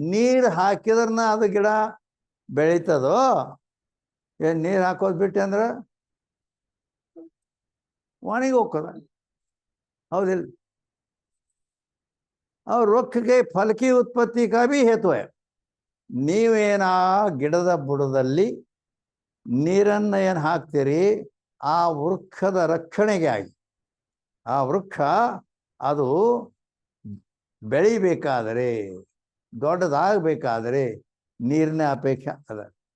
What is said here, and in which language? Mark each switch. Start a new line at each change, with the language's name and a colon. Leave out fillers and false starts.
Kannada: ನೀರು ಹಾಕಿದ್ರನ್ನ ಅದು ಗಿಡ ಬೆಳೀತದೋ, ಏನು ನೀರು ಹಾಕೋದು ಬಿಟ್ಟು ಅಂದ್ರೆ ಒಣಗಿ ಹೋಗ್ತದ, ಹೌದಿಲ್ಲ?
Hindi: और वृक्ष के फल की उत्पत्ति का भी हेतु है.
Kannada: ನೀವೇನ ಗಿಡದ ಬುಡದಲ್ಲಿ ನೀರನ್ನು ಏನು ಹಾಕ್ತೀರಿ, ಆ ವೃಕ್ಷದ ರಕ್ಷಣೆಗೆ ಆಗಿ, ಆ ವೃಕ್ಷ ಅದು ಬೆಳಿಬೇಕಾದರೆ, ದೊಡ್ಡದಾಗಬೇಕಾದರೆ ನೀರಿನ ಅಪೇಕ್ಷೆ ಅದ.